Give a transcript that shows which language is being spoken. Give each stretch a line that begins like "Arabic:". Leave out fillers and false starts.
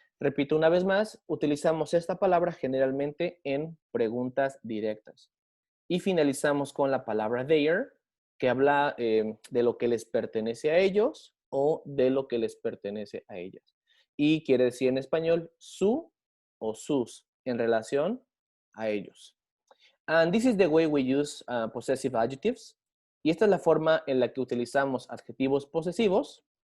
Spanish: Repito una vez más, utilizamos esta palabra generalmente en preguntas directas. Y finalizamos con la palabra their, que habla de lo que les pertenece a ellos o de lo que les pertenece a ellas. Y quiere decir en español su o sus en relación a ellos.
English: And this is the way we use possessive adjectives.
Spanish: Y esta es la forma en la que utilizamos adjetivos posesivos.